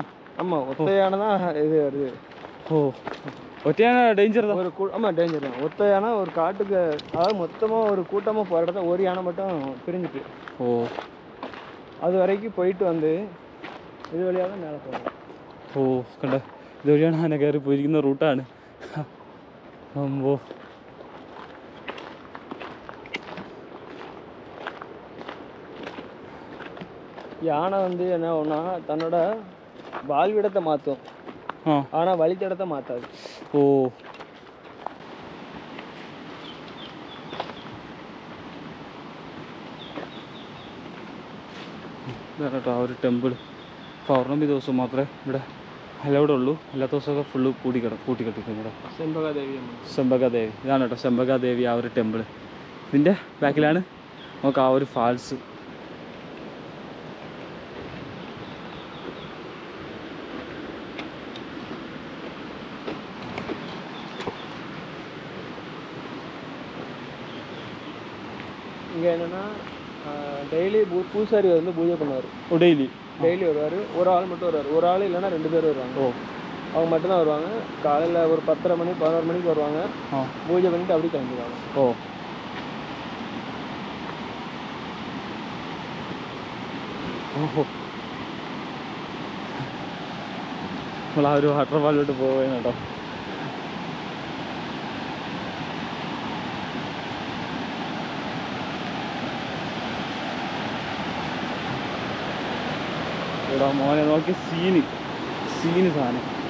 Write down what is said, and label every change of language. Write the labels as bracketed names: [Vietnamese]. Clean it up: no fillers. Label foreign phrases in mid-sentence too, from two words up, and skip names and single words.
[Tamil] ஆமாம் ஒத்த யானை தான் இது வருது. ஓ ஒத்தையான டேஞ்சர் தான். ஒரு ஆமாம் டேஞ்சர் தான். ஒத்த யானை ஒரு காட்டுக்கு, அதாவது மொத்தமாக ஒரு கூட்டமாக போகிற இடத்த ஒரு யானை மட்டும் பிரிஞ்சுட்டு ஓ அது வரைக்கும் போயிட்டு வந்து இது வழியாக தான் மேலே போகணும். ஓ கண்ட [Malayalam] ഇതുവഴിയാണ് ആന കയറി പോയിരിക്കുന്ന റൂട്ടാണ്. അമ്പോ [Tamil] யானை வந்து என்ன ஒன்றா தன்னோட வாழ்விடத்தை மாற்றும், ஆனால் வழித்தடத்தை மாற்றாது. [Malayalam] ഓ ഇതാണ് കേട്ടോ ആ ഒരു ടെമ്പിൾ. പൗർണമി ദിവസം മാത്രമേ ഇവിടെ അലൗഡ് ഉള്ളൂ, അല്ലാത്ത ദിവസമൊക്കെ ഫുള്ള് കൂട്ടിക്കെട്ടിക്കും ഇവിടെ. ചെമ്പകാദേവി ഇതാണ് കേട്ടോ ചെമ്പകാദേവി ആ ഒരു ടെമ്പിൾ. ഇതിൻ്റെ ബാക്കിലാണ് നമുക്ക് ആ ഒരു ഫാൾസ്. [Tamil] இங்கே என்னென்னா டெய்லி பூசாரி வந்து பூஜை பண்ணுவார். டெய்லி வருவார். ஒரு ஆள் மட்டும் வருவார், ஒரு ஆள் இல்லைன்னா 2 பேர் வருவாங்க. அவங்க மட்டும்தான் வருவாங்க. காலையில் ஒரு 10:30 மணி 11 மணிக்கு வருவாங்க, பூஜை பண்ணிட்டு அப்படியே கிளம்பிடுவாங்க. [Malayalam] നമ്മൾ ആ ഒരു വാട്ടർഫാളിലോട്ട് പോവുകയാണ് കേട്ടോ. ഇവിടെ മോനെ നോക്കി സീന് സാധനം.